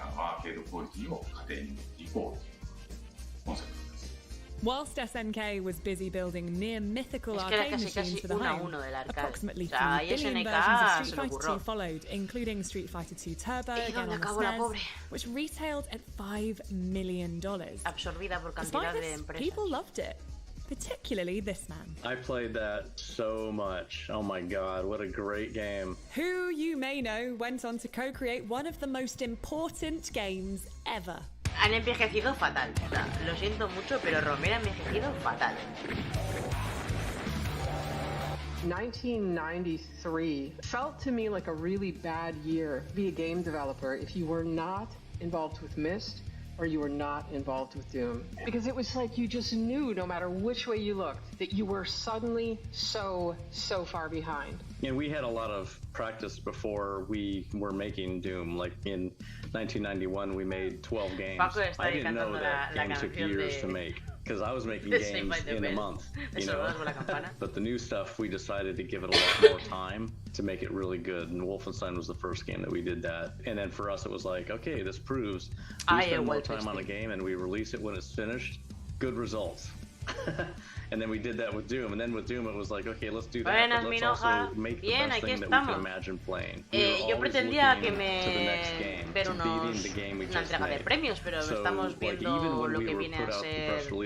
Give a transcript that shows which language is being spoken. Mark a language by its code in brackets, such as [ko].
[ja] アーケードクオリティを家庭に持っていこうというコンセプト。 [en] Whilst SNK was busy building near-mythical arcade machines for the home, approximately 3 billion versions of Street Fighter 2 followed, including Street Fighter 2 Turbo, again on the SNES, which retailed at $5 million. Despite this, people loved it. Particularly this man. I played that so much. Oh my god, what a great game. Who, you may know, went on to co-create one of the most important games ever. [es] Han envejecido fatal. O sea, lo siento mucho, pero Romero ha envejecido fatal. [en] 1993 felt to me like a really bad year to be a game developer if you were not involved with Myst or you were not involved with Doom. Because it was like you just knew, no matter which way you looked, that you were suddenly so far behind. And we had a lot of practice before we were making Doom. Like in 1991, we made 12 games. I didn't know that games took years to make, because I was making games in a month, you know. But the new stuff, we decided to give it a lot more time to make it really good. And Wolfenstein was the first game that we did that. And then for us, it was like, okay, this proves we spend more time on a game and we release it when it's finished. Good results. And then we did that with Doom, and then with Doom it was like, okay, let's do that, but let's also make the best thing that we can imagine playing. [es] Yo pretendía que ver una entrega de premios, pero estamos viendo lo que viene a ser